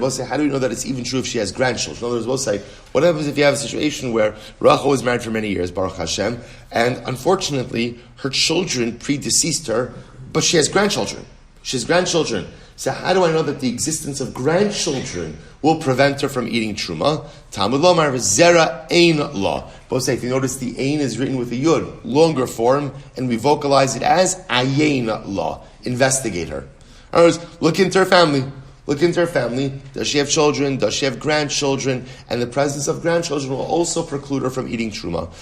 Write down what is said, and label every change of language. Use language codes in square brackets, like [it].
[en] We'll say, how do we know that it's even true if she has grandchildren? In other words, we'll say, what happens if you have a situation where Rachel was married for many years, Baruch Hashem, and unfortunately her children predeceased her, but she has grandchildren. She has grandchildren. So how do I know that the existence of grandchildren will prevent her from eating truma? [he] Talmud lomar zera ein la. [en] Both say, if you notice, the ein is written with a yud, longer form, and we vocalize it as ayin la. Investigate her. In other words, look into her family. Look into her family. Does she have children? Does she have grandchildren? And the presence of grandchildren will also preclude her from eating truma.